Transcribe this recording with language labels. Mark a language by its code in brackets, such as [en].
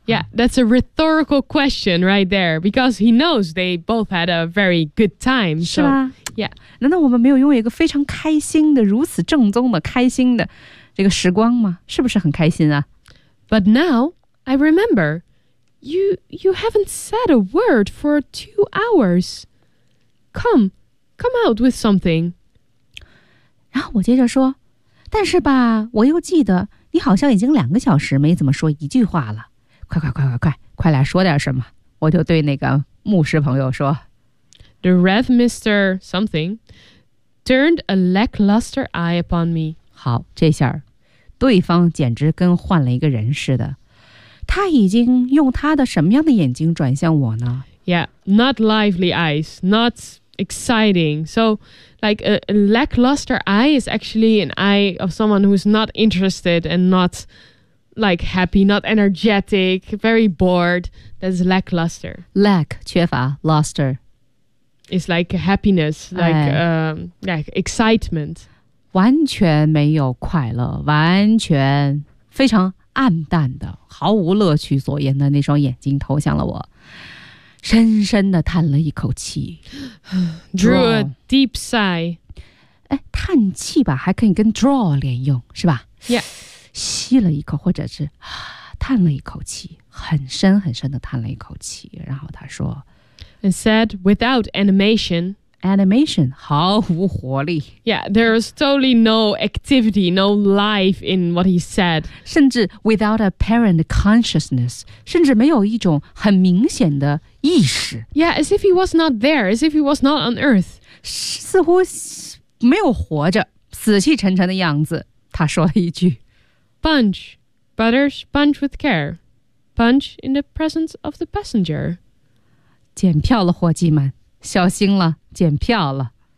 [en] Yeah, that's a rhetorical question right there, because he knows they both had a very good time. [zh] 是吧 [en] Yeah. [zh] 难道我们没有拥有一个非常开心的如此正宗的开心的这个时光吗是不是很开心啊 [en] But now,I remember, you haven't said a word for 2 hours. Come out with something. [zh] 然后我接着说，但是吧，我又记得你好像已经2个小时没怎么说一句话了。快来说点什么。我就对那个牧师朋友说。 [en] The Rev. Mr. Something turned a lackluster eye upon me. [zh] 好，这下对方简直跟换了一个人似的。他已经用他的什么样的眼睛转向我呢 [en] Yeah, not lively eyes, not exciting. So, like a lackluster eye is actually an eye of someone who's not interested and not like happy, not energetic, very bored. That's lackluster. Lack, 缺乏, luster. It's like happiness, like excitement. [zh] 完全没有快乐，完全非常暗淡的毫无乐趣所言的那双眼睛投向了我深深地叹了一口气 [en] Drew a deep sigh [zh] 叹气吧还可以跟 draw 连用是吧 [en] Yeah [zh] 吸了一口或者是、叹了一口气很深很深地叹了一口气然后他说 [en] And said without animation [zh] 毫无活力 [en] Yeah, there was totally no activity, no life in what he said [zh] 甚至 [en] without apparent consciousness [zh] 甚至没有一种很明显的意识 [en] Yeah, as if he was not there, as if he was not on earth [zh] 似乎没有活着死气沉沉的样子他说了一句 [en] Punch, butter sponge with care punch in the presence of the passenger. [zh] 检票了，伙计们，小心了，检票了。